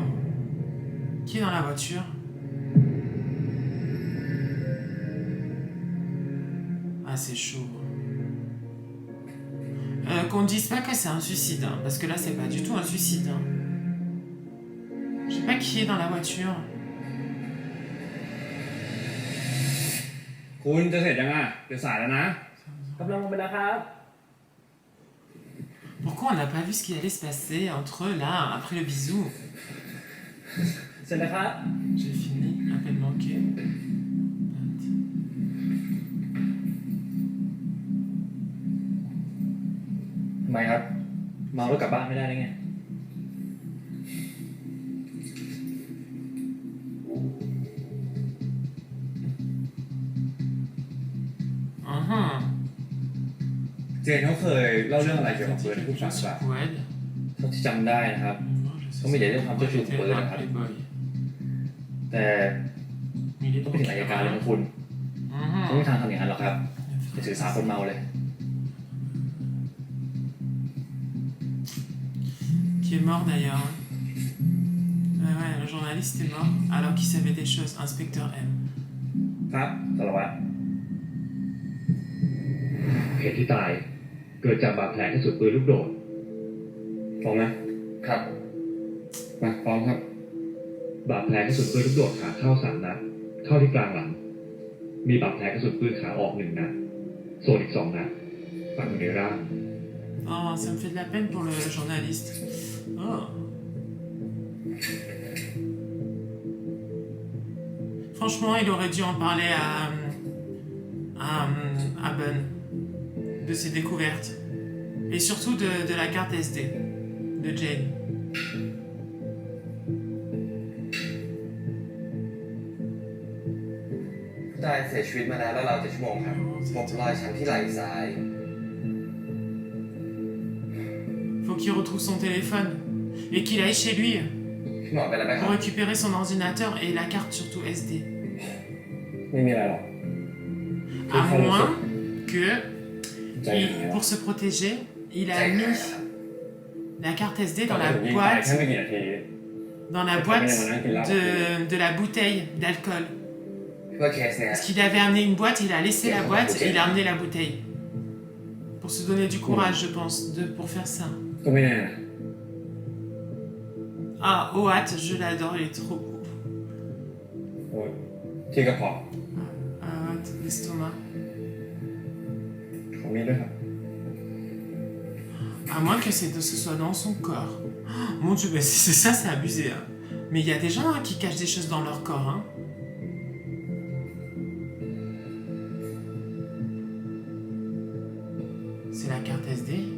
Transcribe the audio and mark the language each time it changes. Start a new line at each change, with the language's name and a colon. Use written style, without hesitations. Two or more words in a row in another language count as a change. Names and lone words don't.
French: Qui est dans la voiture? Ah, c'est chaud. Qu'on dise pas que c'est un suicide, hein, parce que là, c'est pas du tout un suicide. Hein. Je sais pas qui est dans la voiture.
Thai: คุณจะเสร็จยังอ่ะเดี๋ยวสายแล้วนะ กำลังลงไปแล้วครับ
French: Pourquoi on n'a pas vu ce qui allait se passer entre là, après le bisou?
Thai: เสร็จแล้วครับ
French: J'ai fini, appel manqué.
Thai: ทำไมครับ เมาแล้วกลับบ้านไม่ได้ได้ไง เจนเขาเคยเล่าเรื่องอะไรเกี่ยวกับปืนให้ผู้ฟังบ้าง Poède. เท่าที่จำได้นะครับ
Vietnamese: Không biết để nó không cho chụp bữa nào.
Thai: แต่
French: Mais il est
Thai: ต้องไปถึงอัยการเลยนะคุณไม่มีทางทำอย่างนั้นหรอกครับจะสื่อสารคนเมาเลย
French: Qui est mort d'ailleurs. Ouais, ouais, le journaliste est mort alors qu'il savait des choses. Inspecteur M.
Thai: ครับสารวัตร เหตุที่ตายเกิดจากบาดแผลกระสุนปืนลูกโดด ฟ้องนะ ครับมาพร้อมครับ บาดแผลกระสุนปืนลูกโดดขาเข้า3 นัดเข้าที่กลางหลัง มีบาดแผลกระสุนปืนขาออก1 นัดส่วนอีก2 นัดฝังอยู่ในร่าง
French: Oh, ça me fait de la peine pour le journaliste. Oh. Franchement, il aurait dû en parler à Ben de ses découvertes. Et surtout de la carte SD de Jane.
Thai: ผู้ตายเสียชีวิตมาแล้วราวๆ7 ชั่วโมงครับพบรอยช้ำที่ไหล่ซ้าย
French: Faut qu'il retrouve son téléphone et qu'il aille chez lui
Thai: พี่หมอเป็นอะไรไหมครั
French: pour
Thai: บ
French: récupérer son ordinateur et la carte surtout SD.
Thai: ไม่มีอะไรหรอก
French: À moins que,
Thai: ใจหาย
French: pour se protéger, il a mis la carte SD
Thai: ก่อน
French: dans
Thai: จะ
French: la
Thai: ถึงยิงตาย
French: boîte,
Thai: แค่ไม่กี่นาที
French: dans la boîte de la bouteille d'alcool.
Thai: เพื่อเคสเนี่ย
French: Parce qu'il avait amené une boîte, il a laissé la boîte et il a amené la bouteille. Pour se donner du courage, je pense, pour faire ça.
Thai: ก็ไม่แน่นะ
French: Ah, Oat, je l'adore, il est trop beau.
Thai: โอ้ยที่กระเพาะ
French: Oat, l'estomac.
Thai: ของมีด้วยครับ
French: À moins que ce soit dans son corps. Oh, mon Dieu, mais si c'est ça, c'est abusé. Hein. Mais il y a des gens hein, qui cachent des choses dans leur corps. Hein. C'est la carte SD.